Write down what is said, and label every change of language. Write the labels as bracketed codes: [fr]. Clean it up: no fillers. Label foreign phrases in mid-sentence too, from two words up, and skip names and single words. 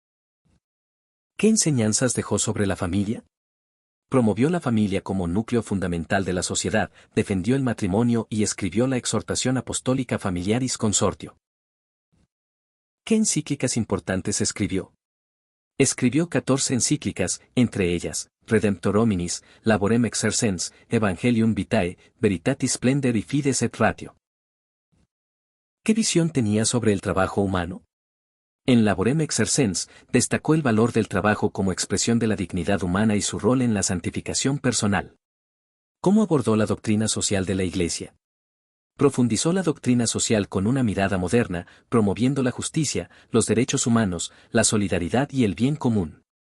[es] ¿Qué enseñanzas dejó sobre la familia? Promovió la familia como núcleo fundamental de la sociedad, defendió el matrimonio y escribió la exhortación apostólica Familiaris Consortio. ¿Qué encíclicas importantes escribió? Escribió 14 encíclicas, entre ellas, Redemptor Hominis, Laborem Exercens, Evangelium Vitae, Veritatis Splendor y Fides et Ratio. ¿Qué visión tenía sobre el trabajo humano? En Laborem Exercens, destacó el valor del trabajo como expresión de la dignidad humana y su rol en la santificación personal. ¿Cómo abordó la doctrina social de la Iglesia? Profundizó la doctrina social con una mirada moderna, promoviendo la justicia, los derechos humanos, la solidaridad y el bien común.